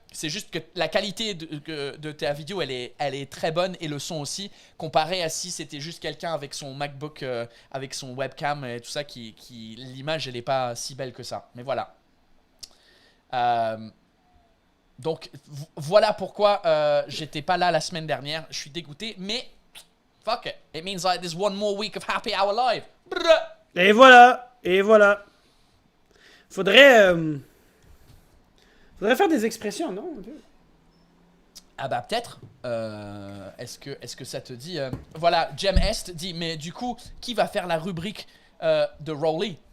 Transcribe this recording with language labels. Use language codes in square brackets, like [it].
[fr] C'est juste que la qualité de ta vidéo, elle est très bonne et le son aussi, comparé à si c'était juste quelqu'un avec son MacBook, avec son webcam et tout ça, l'image, elle est pas si belle que ça. Mais voilà. Donc, voilà pourquoi j'étais pas là la semaine dernière. Je suis dégoûté, mais [en] fuck it. It means like there's one more week of Happy Hour Live. [fr] Et voilà. Faudrait faire des expressions, non? Ah bah peut-être. Est-ce que ça te dit Voilà, Jem Est dit, mais du coup, qui va faire la rubrique de Rolly?